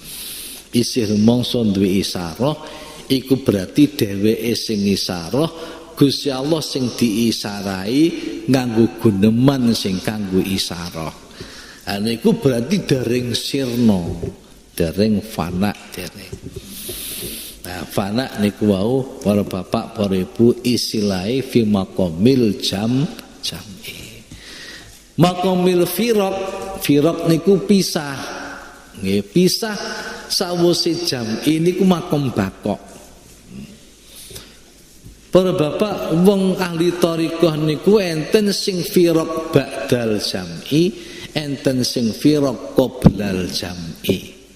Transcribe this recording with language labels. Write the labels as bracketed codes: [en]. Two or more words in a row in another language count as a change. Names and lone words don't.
[jv] Isih rumangsa duwe isaroh iku berarti dheweke sing isaroh Gusti Allah sing diisarai nganggo guneman sing kanggo isarah. Niku berarti dereng sirna, dereng fana dereng. Nah, fana niku wau para bapak, para ibu istilahé [ar] fi maqamil jam'i. Maqamil firaq [jv] niku pisah. Nggih, pisah sawise jam'i niku makom bakok. Para bapak wong ahli thariqah niku enten sing [ar] firaq ba'dal jam'i, [jv] enten sing [ar] firaq qoblal jam'i.